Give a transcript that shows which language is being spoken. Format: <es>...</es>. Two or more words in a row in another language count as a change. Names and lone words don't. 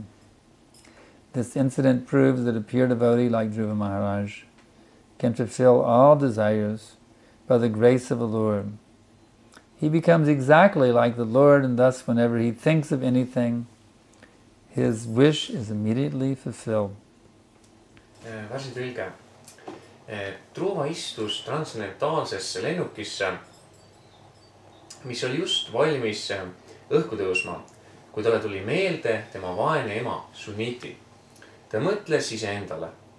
<en>This incident proves that a pure devotee like Dhruva Maharaj can fulfill all desires by the grace of the Lord. He becomes exactly like the Lord, and thus whenever he thinks of anything, his wish is immediately fulfilled.</en> <et>Värsitõlge. Dhruva istus transcendentaalsesse lennukisse, mis oli just valmis õhku tõusma, kui talle tuli meelde tema vaene ema Suniti. Ta mõtles iseendale.</et>